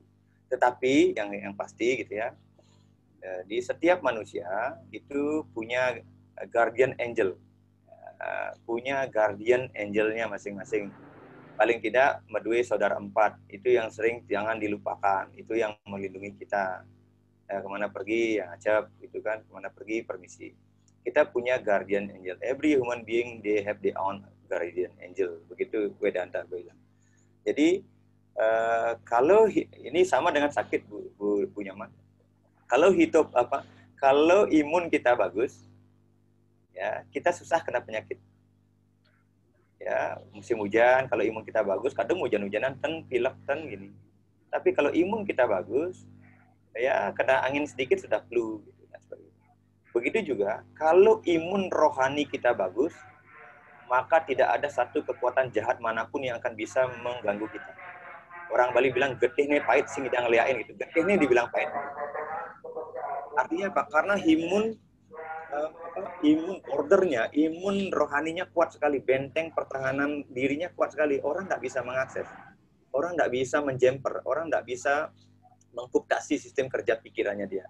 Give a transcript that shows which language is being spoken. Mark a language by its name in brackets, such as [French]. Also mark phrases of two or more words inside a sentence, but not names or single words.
[Indonesian] Tetapi yang pasti gitu ya, di setiap manusia itu punya [English] guardian angel. [Indonesian] Punya [English] guardian angelnya [Indonesian] masing-masing. Paling tidak medue saudara 4, itu yang sering jangan dilupakan, itu yang melindungi kita. Kemana pergi ya acap, itu kan, kemana pergi permisi. Kita punya [English] guardian angel. Every human being they have their own guardian angel, [Indonesian] begitu Vedanta bilang. Jadi kalau ini sama dengan sakit, Bu Nyoman. Kalau kalau imun kita bagus, ya kita susah kena penyakit. Ya, musim hujan kalau imun kita bagus, kadang hujan-hujanan pilek gini. Tapi kalau imun kita bagus, ya kena angin sedikit sudah flu gitu, dan sebagainya. Begitu juga kalau imun rohani kita bagus, maka tidak ada satu kekuatan jahat manapun yang akan bisa mengganggu kita. Orang Bali bilang [Balinese] getih nih pahit sing idang ngeliain [Indonesian] gitu. [Balinese] Getih nih [Indonesian] dibilang pahit. Artinya apa? Karena imun ordernya, imun rohaninya kuat sekali, benteng pertahanan dirinya kuat sekali. Orang nggak bisa mengakses, orang nggak bisa menjemper, orang nggak bisa mengkuptasi sistem kerja pikirannya dia.